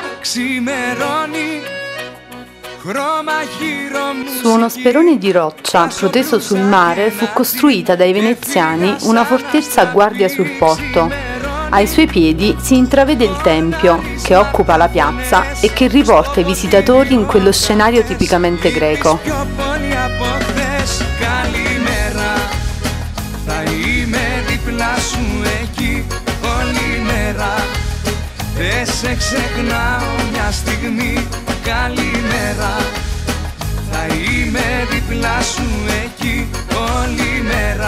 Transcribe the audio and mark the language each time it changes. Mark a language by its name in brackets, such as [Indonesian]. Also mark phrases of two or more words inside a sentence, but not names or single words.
[Italian] Su uno sperone di roccia proteso sul mare fu costruita dai veneziani una fortezza a guardia sul porto. Ai suoi piedi si intravede il tempio, che occupa la piazza e che riporta i visitatori in quello scenario tipicamente greco. [Greek] Δεν σε ξεχνάω μια στιγμή, καλημέρα. Θα είμαι δίπλα σου εκεί όλη μέρα.